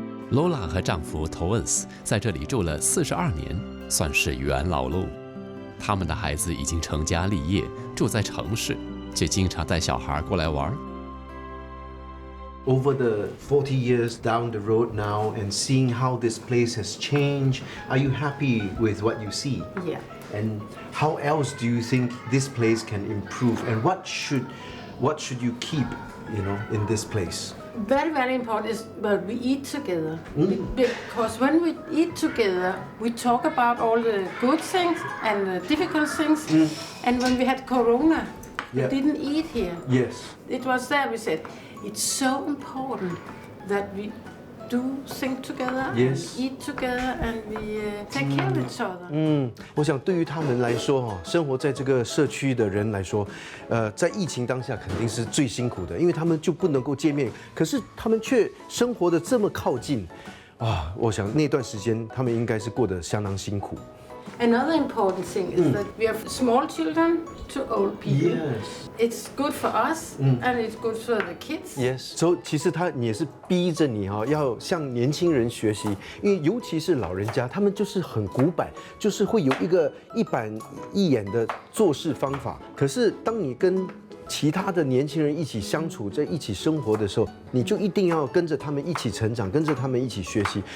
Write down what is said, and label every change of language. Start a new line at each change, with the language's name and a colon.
Chinese: Lola 和丈夫 Toens 在这里住了42年，算是元老喽。他们的孩子已经成家立业，住在城市，却经常带小孩过来玩。
English: Over the 40 years down the road now and seeing how this place has changed, are you happy with what you see? Yeah. And how else do you think this place can improve? And what should you keep, in this place? Very, very important is that we eat together. Because when we eat together, we talk about all the good things and the difficult things. And when we had Corona, we didn't eat here. Yes. It was there we said, it's so important that we do things together, Yes. and eat together, and we take care of each other.
Chinese: 我想对于他们来说，生活在这个社区的人来说，在疫情当下肯定是最辛苦的，因为他们就不能够见面，可是他们却生活的这么靠近，我想那段时间他们应该是过得相当辛苦。
English: Another important thing is that we have small children to old people. Yes. It's good for us and it's good for the kids. Yes.
Chinese: So 其实你也是逼着你要向年轻人学习，因为尤其是老人家，他们就是很古板，就是会有一个一板一眼的做事方法。可是当你跟其他的年轻人一起相处，在一起生活的时候，你就一定要跟着他们一起成长，跟着他们一起学习。